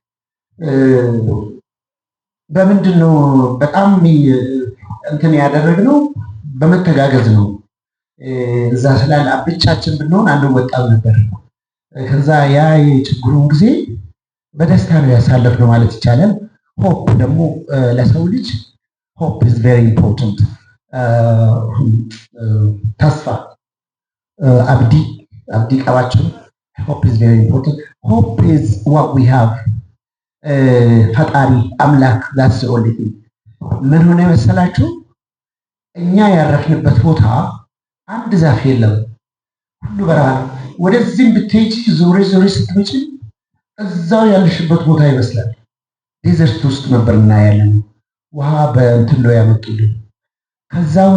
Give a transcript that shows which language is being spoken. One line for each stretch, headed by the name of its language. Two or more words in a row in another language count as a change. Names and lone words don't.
Amharic: በምንድን ነው በጣም እንትን ያደረግነው በመተጋገዝ ነው። እዛ ስላለ ብቻችን ብንሆን አንወጣም ነበር። ከዛ ያ የችግሩን ጊዜ በደስታ ነው ያሳለፍነው ማለት ይቻላል። ሆፕ ደግሞ ለሰው ልጅ
English: hope is very important።
Amharic: ተስፋ አብዲ ቀባቸው
English: hope is very important. Hope is what we have.
Amharic: ፈጣሪ አምላክ
English: that's the only thing.
Amharic: ምን ሆነ መሰላችሁ? እኛ ያረፍንበት ቦታ አንድ ዛፍ የለም፣ ሁሉ በረሃ ነው። ወደዚህም ብትሄጂ ዞሬ ስትመጪ እዛው ያለሽበት ቦታ ይመስላል። ዴዘርት ውስጥ ነበር እናያለን። ውሃ በእንትን ነው ያመጡልን። ከዛው